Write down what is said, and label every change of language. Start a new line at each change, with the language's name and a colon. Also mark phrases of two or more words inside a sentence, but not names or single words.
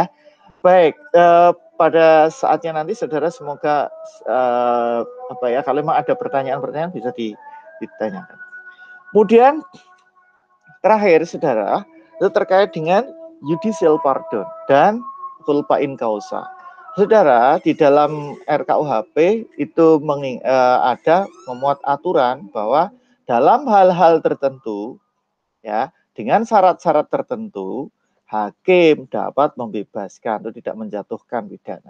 Indonesian: Baik, pada saatnya nanti saudara semoga kalau memang ada pertanyaan-pertanyaan bisa ditanyakan. Kemudian terakhir saudara, itu terkait dengan
English: judicial pardon
Indonesian: dan
Latin: culpa in causa.
Indonesian: Saudara, di dalam RKUHP itu ada memuat aturan bahwa dalam hal-hal tertentu ya, dengan syarat-syarat tertentu hakim dapat membebaskan atau tidak menjatuhkan pidana.